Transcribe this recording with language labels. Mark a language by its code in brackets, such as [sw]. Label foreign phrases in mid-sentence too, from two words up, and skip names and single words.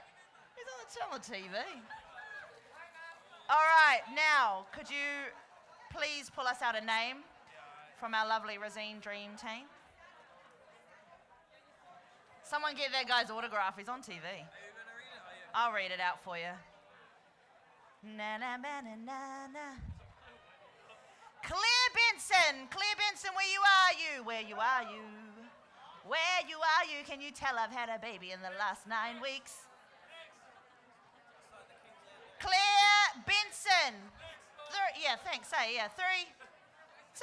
[en] He's on the TV. All right, now, could you please pull us out a name from our lovely Razine Dream team? Someone get that guy's autograph. He's on TV. I'll read it out for you. Na na na na na na. Claire Benson. Claire Benson, where you are you? Where you are you? Where you are you? Can you tell I've had a baby in the last 9 weeks? Claire Benson. Yeah, thanks. Hey, yeah. 3, 2.